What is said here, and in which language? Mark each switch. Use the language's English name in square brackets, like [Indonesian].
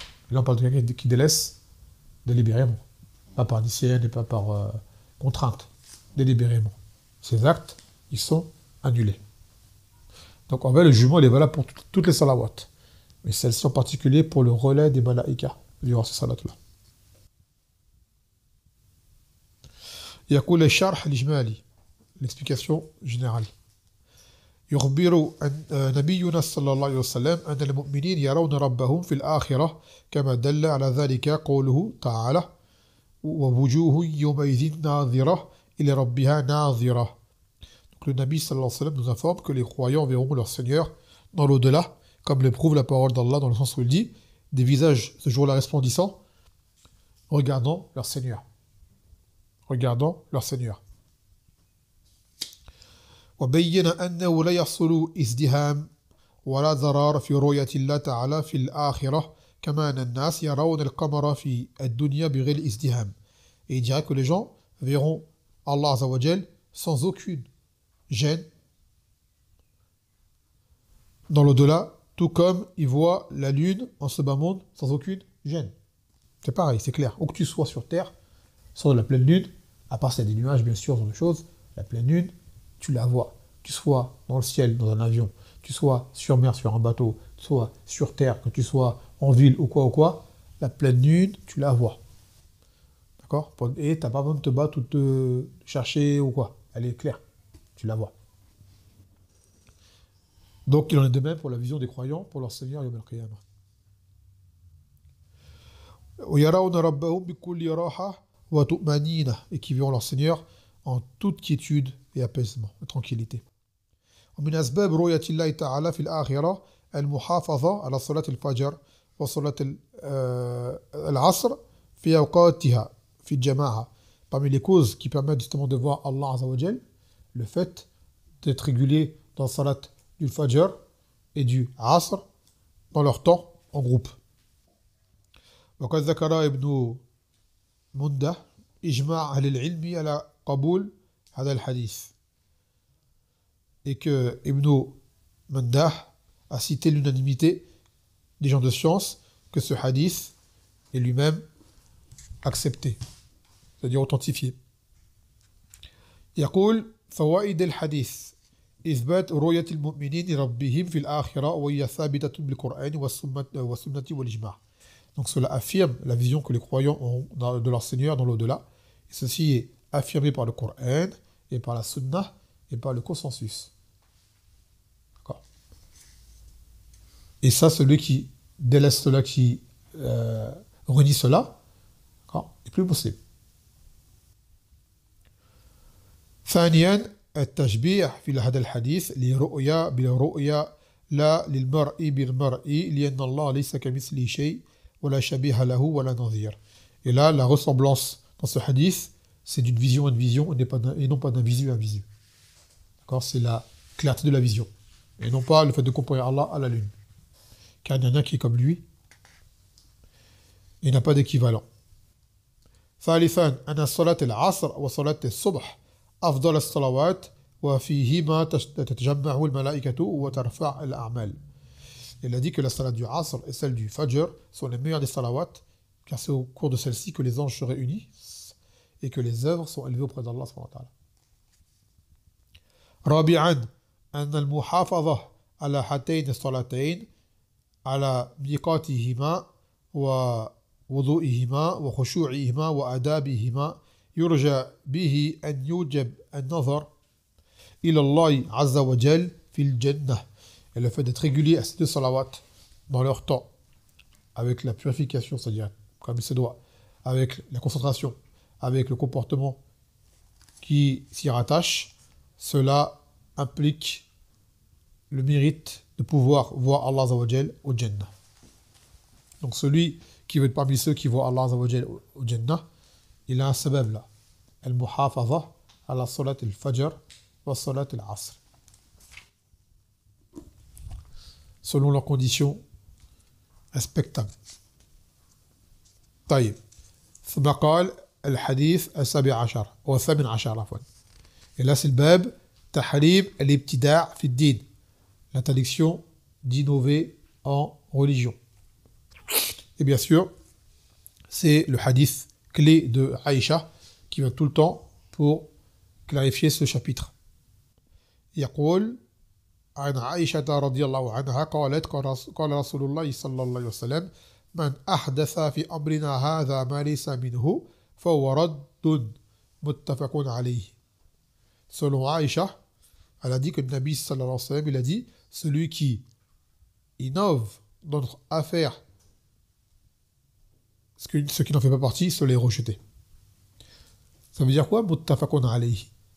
[French] Et là on parle de quelqu'un qui délaisse délibérément, pas par nisyan et pas par contrainte, délibérément. Ses actes, ils sont annulés. Donc en fait le jugement il est valable pour toutes les salawats, mais celle-ci en particulier pour le relais des malaïkas durant ces salats-là. [Arabic] يقول الشرح الإجمالي [French] l'explication générale [Arabic] يخبر نبينا صلى الله عليه وسلم أن المؤمنين يرون ربهم في الآخرة كما دل على ذلك قوله تعالى ووجوه يومئذ ناظرة إلى ربها ناظرة. [French] Donc le Nabi sallallahu alayhi wa sallam nous informe que les croyants verront leur Seigneur dans l'au-delà, comme le prouve la parole d'Allah dans le sens où il dit des visages ce jour-là resplendissants regardant leur Seigneur. Regardant leur Seigneur. [Arabic] وبين أنه لا يحصل ازدحام ولا ضرار في رؤية الله تعالى في الآخرة كما أن الناس يرون القمر في الدنيا بغير ازدحام. [French] Et il dira que les gens verront Allah Azza wa Jal sans aucune gêne dans l'au-delà, tout comme ils voient la lune en ce bas monde sans aucune gêne. C'est pareil, c'est clair. Où que tu sois sur Terre, sur la pleine lune, à part s'il y a des nuages, bien sûr, dans les choses, la pleine lune, tu la vois. Tu sois dans le ciel, dans un avion, tu sois sur mer, sur un bateau, tu sois sur terre, que tu sois en ville ou quoi, la pleine lune, tu la vois. D'accord? Et tu n'as pas besoin de te battre ou de te chercher ou quoi. Elle est claire. Tu la vois. Donc, il en est de même pour la vision des croyants, pour leur Seigneur Yawm al-Qiyamah. [Arabic] ويرون ربهم بكل راحة وطمأنينة, [French] et qui verront leur Seigneur en toute quiétude et apaisement et tranquillité. [Arabic] ومن أسباب رؤية الله تعالى في الآخرة المحافظة على صلاة الفجر وصلاة العصر في أوقاتها في الجماعة. [French] Parmi les causes qui permettent justement de voir Allah Azza wa Jal, le fait d'être régulier dans la salat du Fajr et du Asr dans leur temps en groupe. [Arabic] وقد ذكر ابن منده إجماع أهل العلم على قبول هذا الحديث. [French] Et que Ibn Mandah a cité l'unanimité des gens de science que ce hadith est lui-même accepté, c'est-à-dire authentifié. [Arabic] يقول فوائد الحديث إثبات رؤية المؤمنين لربهم في الآخرة وهي ثابتة بالقرآن والسنة والإجماع. [French] Donc cela affirme la vision que les croyants ont de leur Seigneur dans l'au-delà. Et ceci est affirmé par le Coran et par la Sunna et par le consensus. D'accord. Et ça, celui qui délaisse cela, qui renie cela, n'est plus musulman. [Arabic] ثانيا التشبيه في هذا الحديث لرؤيا بالرؤيا لا للمرء بالمرء لأن الله ليس كمثله شيء ولا شبيه له ولا نظير. [French] Et là, la ressemblance dans ce hadith, c'est d'une vision à une vision et non pas d'un visu à un visu. D'accord? C'est la clarté de la vision. Et non pas le fait de comparer Allah à la lune. Car il n'y en a qui est comme lui. Il n'a pas d'équivalent. [Arabic] ثالثا أن صلاة العصر وصلاة الصبح أفضل الصلوات وفيهما تتجمع الملائكة وترفع الأعمال. [French] Il a dit que la salat du Asr et celle du Fajr sont les meilleures des salawats, car c'est au cours de celle-ci que les anges se réunissent et que les œuvres sont élevées auprès d'Allah subhanahu wa ta'ala. [Arabic] رابعا أن المحافظة على هاتين الصلاتين على ميقاتهما ووضوئهما وخشوعهما وآدابهما يرجى به أن يوجب النظر إلى الله عز وجل في الجنة. [French] Et le fait d'être régulier à ces deux salawats dans leur temps, avec la purification, c'est-à-dire comme il se doit, avec la concentration, avec le comportement qui s'y rattache, cela implique le mérite de pouvoir voir Allah Azza wa Jal au Jannah. Donc celui qui veut être parmi ceux qui voient Allah Azza wa Jal au Jannah, il a un sabab là. [Arabic] Al-muhafaza ala salat al-fajr wa salat al-asr. [French] Selon leurs conditions respectables. [Arabic] طيب. ثم قال الحديث السابع عشر أو الثامن عشر عفوا. [French] Et là c'est le [Arabic] bab tahrim al-ibtida' fi ad-din. [French] L'interdiction d'innover en religion. Et bien sûr, c'est le hadith clé de Aïcha qui vient tout le temps pour clarifier ce chapitre. [Arabic] يقول عن عائشة رضي الله عنها قالت قال رسول الله صلى الله عليه وسلم من أحدث في أمرنا هذا ما ليس منه فهو رد متفق عليه. [French] Selon Aïcha, elle a dit que le Nabi sallallahu alayhi wa sallam, il a dit celui qui innove dans notre affaire ce qui n'en fait pas partie, cela est rejeté. Ça veut dire quoi? [Arabic] Muttafaqun alayhi.